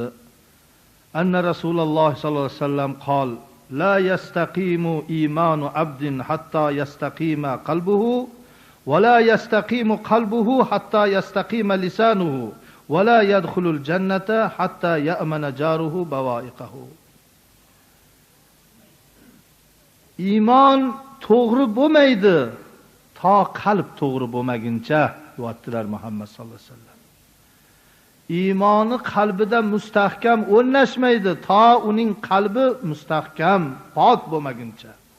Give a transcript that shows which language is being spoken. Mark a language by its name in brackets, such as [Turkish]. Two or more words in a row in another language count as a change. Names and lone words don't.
[Arabic] أن رسول الله صلى الله عليه وسلم قال: "لا يستقيم إيمان عبد حتى يستقيم قلبه ولا يستقيم قلبه حتى يستقيم لسانه ولا يدخل الجنة حتى يأمن جاره بوائقه. [Uzbek] iymon to'g'ri bo'lmaydi to qalb to'g'ri bo'lmaguncha deyaptilar Muhammad [Arabic] صلى الله عليه وسلم. [Uzbek] Iymoni qalbida mustahkam o'rnashmaydi to uning qalbi mustahkam pok bo'lmaguncha.